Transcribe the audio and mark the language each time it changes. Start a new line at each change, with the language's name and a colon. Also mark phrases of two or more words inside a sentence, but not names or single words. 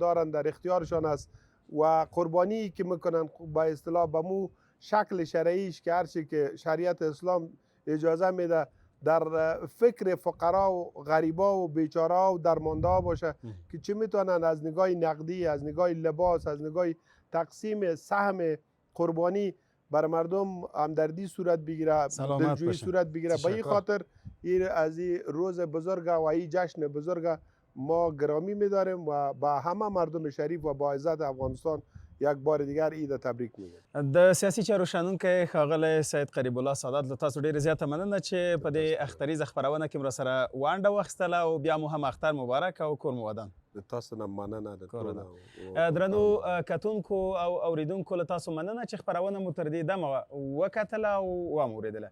Persian: دارند در اختیارشان است و قربانی که میکنند با اصطلاح به مو شکل شرعیش که هرچی که شریعت اسلام اجازه میده در فکر فقرا و غریبا و بیچاره و درمانده باشه که چه میتونن از نگاه نقدی، از نگاه لباس، از نگاه تقسیم سهم قربانی بر مردم همدردی صورت بگیره، دلجویی صورت بگیره. به این خاطر از این روز بزرگ و این جشن بزرگ ما گرامی می‌داریم و با همه مردم شریف و با عزت افغانستان یک بار دیگر عید تبریک میگم.
Pashto: د سیاسي چارو شنونکی ښاغلی سید قریب الله سادات له تاسو ډېره زیاته مننه چې په دې اختریزه خپرونه کې مو سره ونډه واخیستله او بیا مو هم اختر مبارک او کور مو ودان. تاسو نه مننه د ټولو درنو کتونکو او اوریدونکو له تاسو مننه چې خپرونه مو تر دې دمه وکتله او واوریدله.